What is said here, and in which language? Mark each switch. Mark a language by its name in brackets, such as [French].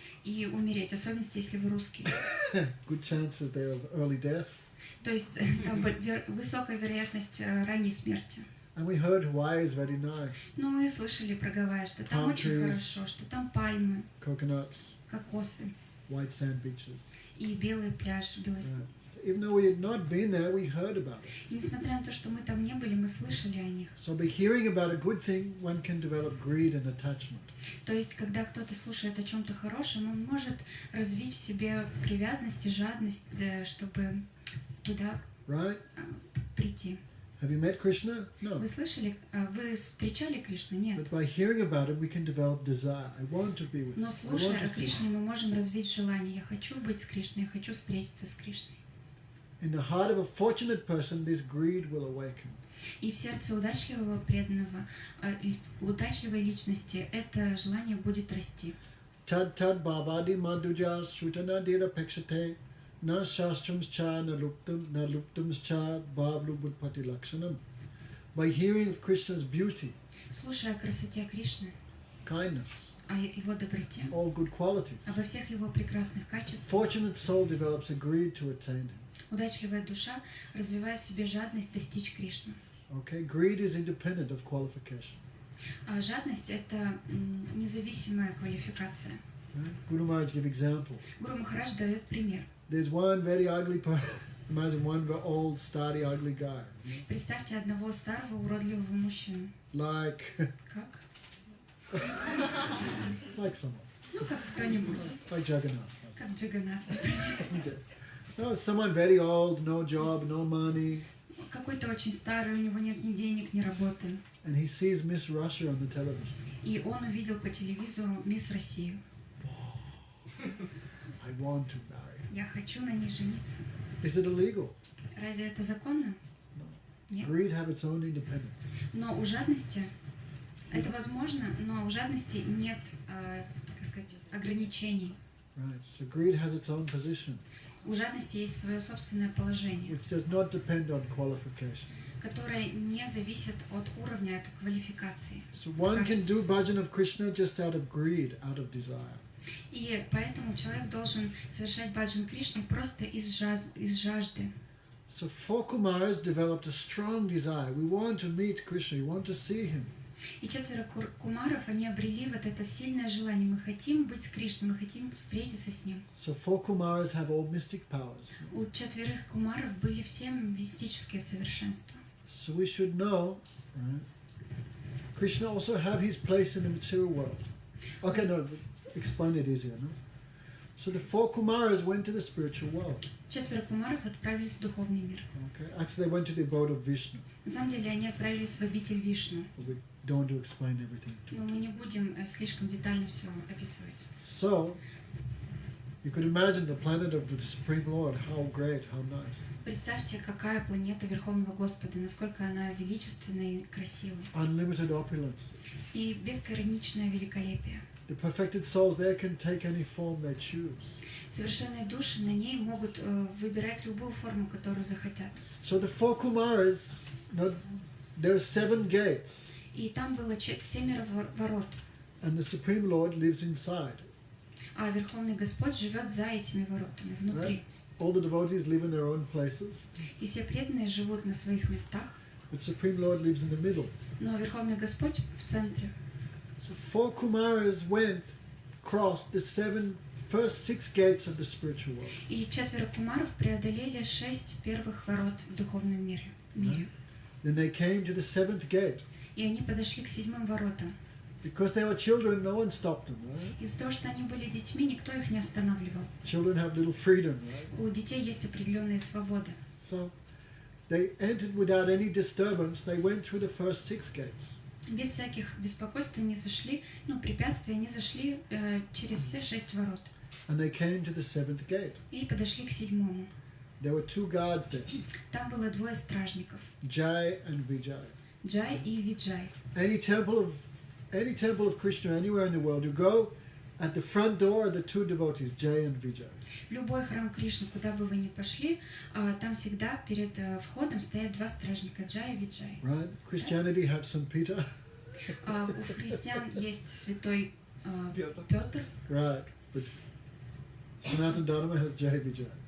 [Russian] и умереть, в особенности, если вы русский. [English] Good chances there of early death. [Russian] То есть там высокая вероятность ранней смерти. [English] And we heard Hawaii is very nice. [Russian] Ну, мы слышали про Гавайи, что там [English] Palm [Russian] очень [English] trees. [Russian] хорошо, что там пальмы, [English] Coconuts, [Russian] кокосы [English] white sand beaches. [Russian] и белый пляж, белый [English] Right. So even though we had not been there, we heard about it. [Russian] И несмотря на то, что мы там не были, мы слышали о них. [English] So by hearing about a good thing, one can develop greed and attachment. [Russian] То есть, когда кто-то слушает о чем-то хорошем, он может развить в себе привязанность и жадность, чтобы туда [English] Right? [Russian] прийти. [English] Have you met Krishna? No. [Russian] Вы слышали, вы встречали Кришну? Нет. [English] But by hearing about it, we can develop desire. I want to be with him. [Russian] Но [English] I [Russian] слушая [English] want [Russian] о [English] to see [Russian] Кришне, [English] him. [Russian] мы можем развить желание. Я хочу быть с Кришной, я хочу встретиться с Кришной. [English] In the heart of a fortunate person, this greed will awaken. [Russian] И в сердце удачливого преданного, удачливой личности это желание будет расти. [Sanskrit] Tad tad bhavadi madhuja shrutana dira pekshate na shastrams cha na luptams cha bhavlu budpati lakshanam. [English] By hearing of Krishna's beauty, [Russian] Слушая о красоте Кришны, [English] kindness, [Russian] о его доброте, [English] all good qualities, [Russian] обо всех его прекрасных качествах, [English] fortunate soul develops a greed to attain him. [Russian] удачливая душа развивает в себе жадность достичь Кришны. [English] Okay, greed is independent of qualification. [Russian] А жадность – это независимая квалификация. [English] Right? Guru Maharaj give example. [Russian] Гуру Махарадж дает пример. [English] There's one very ugly person. Imagine one very old, starty, ugly guy. [Russian] Представьте одного старого уродливого мужчину. [English] Like, [Russian] Как? [English] like someone. [Russian] Ну, как кто-нибудь. [English] Like Jagannath. [Russian] Как Джаганнат. [English] No, someone very old, no job, no money. [Russian] Какой-то очень старый, у него нет ни денег, ни работы. [English] And he sees Miss Russia on the television. [Russian] И он увидел по телевизору «Мисс Россию». [English] I want to marry. [Russian] Я хочу на ней жениться. [English] Is it illegal? [Russian] Разве это законно? Нет. [English] Greed have its own independence. [Russian] Но у жадности, это возможно, но у жадности нет, как сказать, ограничений. [English] Right. So greed has its own position, [Russian] У жадности есть свое собственное положение, [English] which does not depend on qualification. [Russian] которое не зависит от уровня, от квалификации. [English] So one can do bhajan of Krishna just out of greed, out of desire. [Russian] И поэтому человек должен совершать баджан Кришны просто из жажды. [English] So four Kumaras developed a strong desire. We want to meet Krishna, we want to see him. [Russian] И 4 кумаров, они обрели вот это сильное желание. Мы хотим быть с Кришной, мы хотим встретиться с ним. [English] So four Kumaras have all mystic powers. [Russian] У 4 кумаров были все мистические совершенства. [English] So we should know, right? Krishna also have his place in the material world. Okay, no, explain it easier, no? So the four Kumaras went to the spiritual world. [Russian] 4 кумаров отправились в духовный мир. [English] Okay, actually they went to the abode of Vishnu. [Russian] На самом деле они отправились в обитель Вишну. [English] But we don't want to explain everything to [Russian] Но мы не будем слишком детально все описывать. [English] So, you could imagine the planet of the Supreme Lord, how great, how nice. [Russian] Представьте, какая планета Верховного Господа, насколько она величественна и красива. [English] Unlimited opulence. [Russian] И безграничное великолепие. [English] The perfected souls there can take any form they choose. [Russian] Совершенные души на ней могут выбирать любую форму, которую захотят. [English] So the four Kumaras, there are 7 gates, [Russian] И там было 7 ворот. [English] and the Supreme Lord lives inside. [Russian] А Верховный Господь живет за этими воротами, внутри. [English] All the devotees live in their own places, [Russian] И все преданные живут на своих местах, [English] but Supreme Lord lives in the middle. [Russian] но Верховный Господь в центре. [English] So four Kumaras crossed the first 6 gates of the spiritual world. [Russian] И 4 кумаров преодолели 6 первых ворот в духовном мире. [English] Then they came to the 7th gate. [Russian] И они подошли к 7 воротам. [English] Because they were children, no one stopped them, right? [Russian] Из-за того, что они были детьми, никто их не останавливал. [English] Children have little freedom, right? [Russian] У детей есть определенные свободы. [English] So they entered without any disturbance. They went through the first 6 gates. [Russian] Без всяких беспокойств они зашли, препятствий, они зашли через все 6 ворот. [English] And they came to the 7th gate. [Russian] И подошли к 7. [English] There were 2 guards there, [Russian] Там было 2 стражников. [English] Jai and Vijay. [Russian] Джай и Виджай. [English] Any temple of Krishna anywhere in the world, you go, at the front door are the 2 devotees, Jai and Vijay. [Russian] Любой храм Кришны, куда бы вы ни пошли, там всегда перед входом стоят 2 стражника, Джай и Виджай. [English] Right? Christianity have St. Peter. [Russian] У христиан есть святой Петр. Петр, [English] Right. But Sanatana Dharma has Jai Vijay.